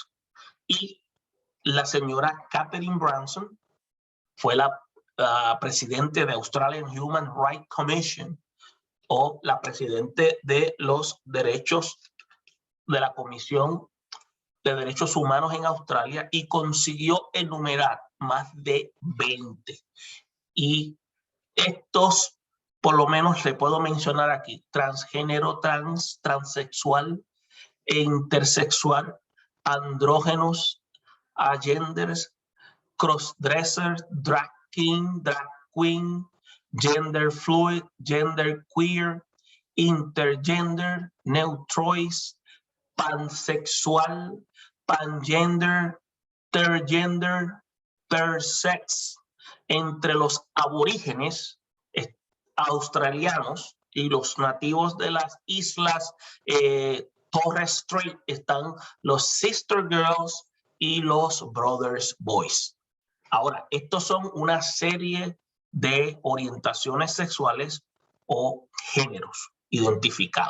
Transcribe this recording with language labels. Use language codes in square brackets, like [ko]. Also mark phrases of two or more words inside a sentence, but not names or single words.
[es] Y la señora Catherine Branson fue la presidente de Australian Human Rights Commission, o la presidente de los derechos de la Comisión de Derechos Humanos en Australia, y consiguió enumerar más de 20. Y estos, por lo menos le puedo mencionar aquí: transgénero, transexual, intersexual, andrógenos, [en] agenders, crossdressers, drag king, drag queen, gender fluid, gender queer, intergender, neutrois, pansexual, pangender, tergender, tersex. [es] Entre los aborígenes australianos y los nativos de las islas Torres Strait están los [en] sister girls [es] y los [en] brothers boys. [es] Ahora, estos son una serie de orientaciones sexuales o géneros identificados.